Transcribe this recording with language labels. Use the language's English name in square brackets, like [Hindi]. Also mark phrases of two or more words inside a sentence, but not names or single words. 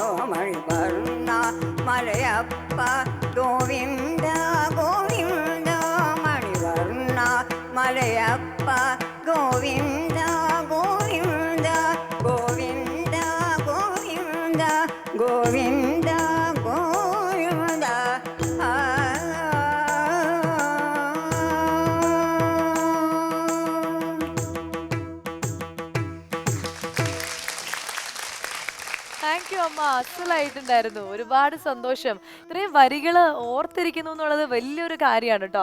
[Tamil] மணிவண்ணா மலையப்பா கோவிந்தா கோவிந்தா. மணிவண்ணா மலையப்பா கோவிந்தா கோவிந்தா கோவிந்தா கோவிந்தா கோவிந்தா கோவிந்தா. [English] thank you [Malayalam] അമ്മ, അസലായിട്ടുണ്ടായിരുന്നു. ഒരുപാട് സന്തോഷം. ഇത്രയും വരികള് ഓർത്തിരിക്കുന്നു എന്നുള്ളത് വലിയൊരു കാര്യമാണ് കേട്ടോ.